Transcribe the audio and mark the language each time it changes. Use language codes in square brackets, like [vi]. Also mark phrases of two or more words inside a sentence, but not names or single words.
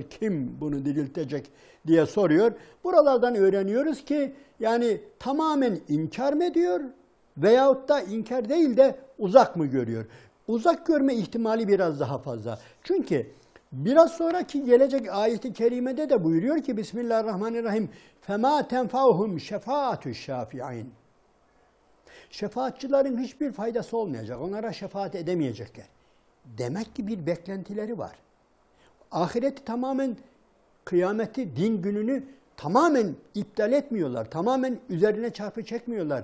[tr] Kim bunu diriltecek diye soruyor. Buralardan öğreniyoruz ki yani tamamen inkar mı ediyor veyahut da inkar değil de uzak mı görüyor? Uzak görme ihtimali biraz daha fazla. Çünkü biraz sonraki gelecek ayet-i kerimede de buyuruyor ki Bismillahirrahmanirrahim [ar] فَمَا تَنْفَعُهُمْ شَفَاعَةُ الشَّافِعِينَ. [tr] Şefaatçıların hiçbir faydası olmayacak. Onlara şefaat edemeyecekler. Demek ki bir beklentileri var. Ahireti tamamen, kıyameti, din gününü tamamen iptal etmiyorlar. Tamamen üzerine çarpı çekmiyorlar.